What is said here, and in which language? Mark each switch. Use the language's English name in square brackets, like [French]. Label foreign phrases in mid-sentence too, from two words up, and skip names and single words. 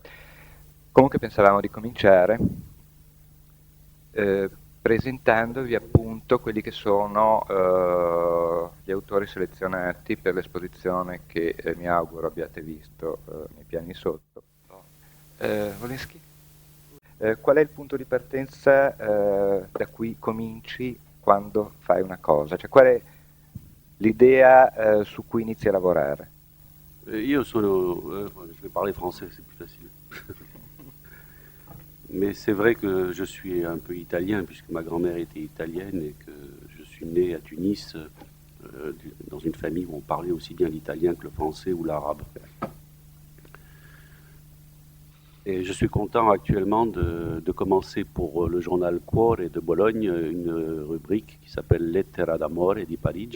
[Italian] Comunque pensavamo di cominciare presentandovi appunto quelli che sono gli autori selezionati per l'esposizione che mi auguro abbiate visto nei piani sotto. Wolinski? Qual è il punto di partenza da cui cominci quando fai una cosa? Cioè, qual è l'idea su cui inizi a lavorare? Io sono, [French] je vais parler français, c'est plus facile. Mais c'est vrai que je suis un peu italien, puisque ma grand-mère était italienne et que je suis né à Tunis, dans une famille où on parlait aussi bien l'italien que le français ou l'arabe. Et je suis content actuellement de commencer pour le journal Cuore de Bologne une rubrique qui s'appelle Lettera d'amore di Parigi.